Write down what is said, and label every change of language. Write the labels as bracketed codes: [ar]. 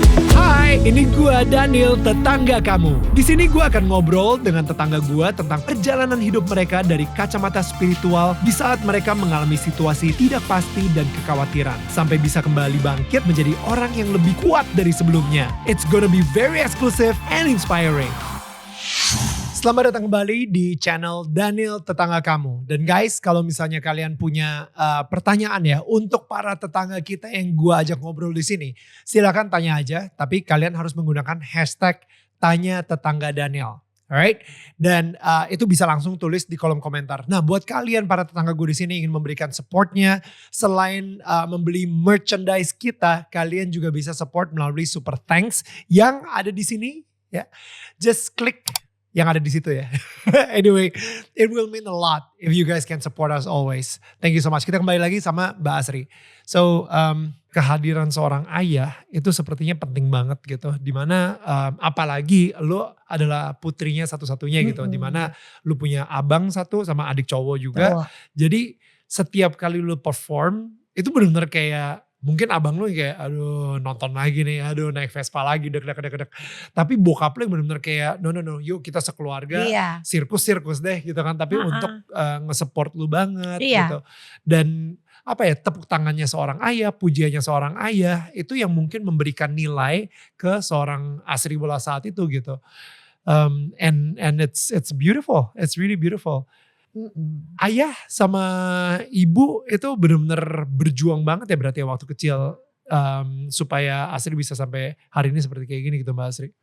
[id] Hai, ini gua Daniel, tetangga kamu. Di sini gua akan ngobrol dengan tetangga gua tentang perjalanan hidup mereka dari kacamata spiritual di saat mereka mengalami situasi tidak pasti dan kekhawatiran, sampai bisa kembali bangkit menjadi orang yang lebih kuat dari sebelumnya. [en] It's gonna be very exclusive and inspiring. [id] Selamat datang kembali di channel Daniel Tetangga Kamu. Dan guys, kalau misalnya kalian punya pertanyaan ya untuk para tetangga kita yang gua ajak ngobrol di sini, silakan tanya aja. Tapi kalian harus menggunakan hashtag Tanya Tetangga Daniel. Alright? Dan itu bisa langsung tulis di kolom komentar. Nah, buat kalian para tetangga gue di sini ingin memberikan supportnya, selain membeli merchandise kita, kalian juga bisa support melalui super thanks yang ada di sini. Ya, just klik yang ada di situ ya. [en] Anyway, it will mean a lot if you guys can support us always. Thank you so much. [id] Kita kembali lagi sama Mbak Asri. So, kehadiran seorang ayah itu sepertinya penting banget gitu. Dimana apalagi lo adalah putrinya satu-satunya gitu. Dimana lo punya abang satu sama adik cowok juga. Oh. Jadi setiap kali lo perform itu benar-benar kayak mungkin abang lu kayak aduh nonton lagi nih, aduh naik Vespa lagi dek. Tapi bokap lu yang bener-bener kayak no yuk kita sekeluarga sirkus deh gitu kan. Tapi untuk nge-support lu banget gitu. Dan apa ya, tepuk tangannya seorang ayah, pujiannya seorang ayah itu yang mungkin memberikan nilai ke seorang Asri bola saat itu gitu. [en] And it's beautiful, it's really beautiful. [id] Ayah sama ibu itu benar-benar berjuang banget ya berarti ya waktu kecil supaya Asri bisa sampai hari ini seperti kayak gini gitu Mbak Asri.